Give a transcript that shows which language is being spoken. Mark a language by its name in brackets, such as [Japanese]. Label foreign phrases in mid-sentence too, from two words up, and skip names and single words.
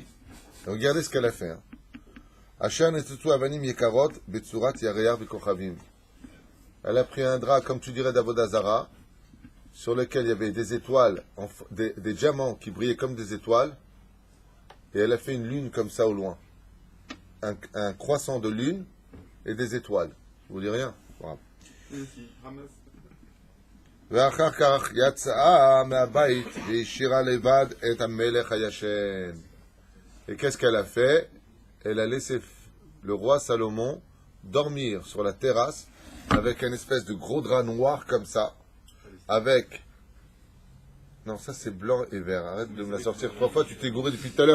[French] Et regardez ce qu'elle a fait. Elle a pris un drap, comme tu dirais d'Avodazara, sur lequel il y avait des étoiles, des diamants qui brillaient comme des étoiles, et elle a fait une lune comme ça au loin. Un croissant de lune et des étoiles. Je vous dis rien. Bravo. [Hebrew] ואחר כך יצאה מהבית והשאירה לבד את המלך הישן. [French] Et qu'est-ce qu'elle a fait? Elle a laissé le roi Salomon dormir sur la terrasse avec un espèce de gros drap noir comme ça, avec... Non, ça c'est blanc et vert. Arrête de me la sortir 3 fois. Tu t'es gouré depuis tout à l'heure.